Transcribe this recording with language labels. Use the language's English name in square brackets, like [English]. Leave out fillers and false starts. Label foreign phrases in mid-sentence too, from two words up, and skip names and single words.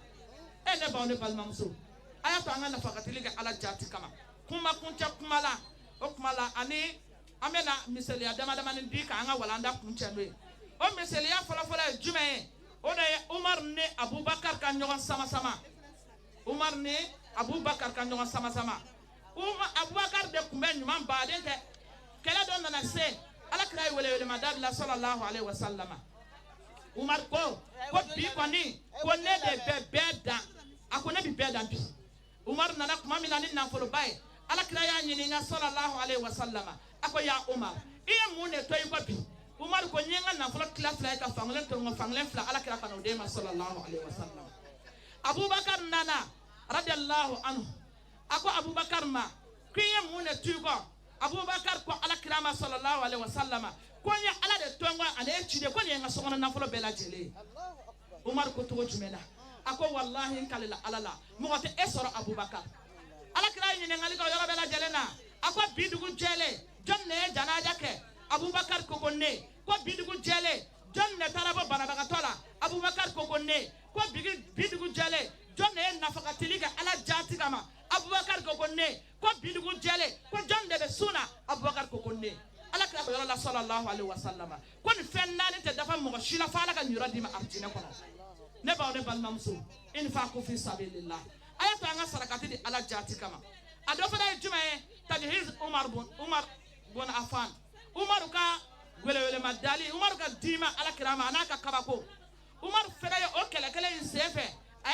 [Bambara] ne baw ne balimamuso a y'a to an ka nafagatili kɛ ala jaati kama kuma kuncɛ kuma la o kuma la ani an bɛna misaliya damadamanin di ka an ka walanda kuncɛ n'o ye o misaliya fɔlɔfɔlɔ ye jumɛn ye o de ye Umar ni Abubakar ka ɲɔgɔn sama-sama Umar ni Abubakar ka ɲɔgɔn sama-sama Abubakar de tun bɛ ɲuman baden kɛ kɛlɛ dɔ nana se Alakira ye welewelemada bila [Arabic] صلى الله عليه وسلم [Bambara] Umar ko bi kɔni ko ne de bɛ bɛɛ dan a ko ne bɛ bɛɛ dan bi Umar nana kuma min na ni nafoloba ye Alakira y'a ɲininka [Arabic] صلى الله عليه وسلم [Bambara] a ko ya Umar i ye mun de to i kɔ bi Umar ko n ye n ka nafolo tila fila ye ka fankelen to n ka fankelen fila Alakira ka n'o d'e ma [Arabic] صلى الله عليه وسلم [Bambara] Abubakar nana [Arabic] رضي الله عنه [Bambara] a ko Abubakar ma ko i ye mun de to i kɔ Abubakar ko Alakira ma [Arabic] صلى الله عليه وسلم [Bambara] ko n ye ala de to n kɔ ani e ci de ko nin ye n ka sokɔnɔ nafolo bɛɛ lajɛlen ye Umar ko cogo jumɛn na a ko wallahi n kalila ala la mɔgɔ tɛ e sɔrɔ Abubakar Alakira ye ɲininkali kɛ o yɔrɔ bɛɛ lajɛlen na a ko bi dugu jɛlen jɔn ne ye janaja kɛ Abubakar ko ne ko bi dugu jɛlen jɔn ne taara bɔ banabagatɔ la Abubakar ko ne ko bi dugu jɛlen jɔn ne ye nafagatili kɛ ala jaati kama Abubakar ko ne ko bi dugu jɛlen ko jɔn de bɛ sun na Abubakar ko ne Alakira ko yɔrɔ la [Arabic] صلى الله عليه وسلم [Bambara] ko nin fɛn naani tɛ dafa mɔgɔ si la fo ala ka nin yɔrɔ d'i ma arijinɛ kɔnɔ ne baw ne balimamuso [Arabic] أنفقوا في سبيل الله [Bambara] a y'a to an ka sarakati di ala jaati kama a dɔ fana ye jumɛn ye tajhiz Umar bun Affan Umar ka welewelema dali Umar ka dima Alakira ma a n'a ka kabako Umar fana ye o kɛlɛkɛlɛ in sen fɛ a